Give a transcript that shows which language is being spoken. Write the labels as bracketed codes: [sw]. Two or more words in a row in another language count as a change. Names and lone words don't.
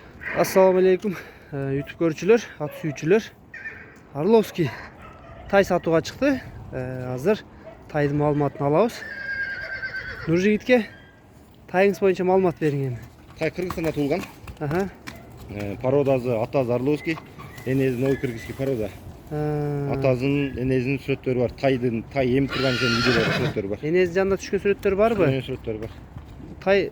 [ar] السلام عليكم [ky] YouTube көрүүчүлөр, ат сүйүүчүлөр. Арловски тай сатууга чыкты. Азыр тайды маалыматын алабыз. Нуржигитке тайыңыз боюнча маалымат бериң эми. Тай Кыргызстанда туулган. Аха. Породасы атасы Орловский, энеси Новый Кыргызский порода. Атасынын, энесинин сүрөттөрү бар. Тай эми турган жердин видеолору сүрөттөрү бар. Энеси жанында түшкөн сүрөттөр барбы? Сүрөттөрү бар. Тай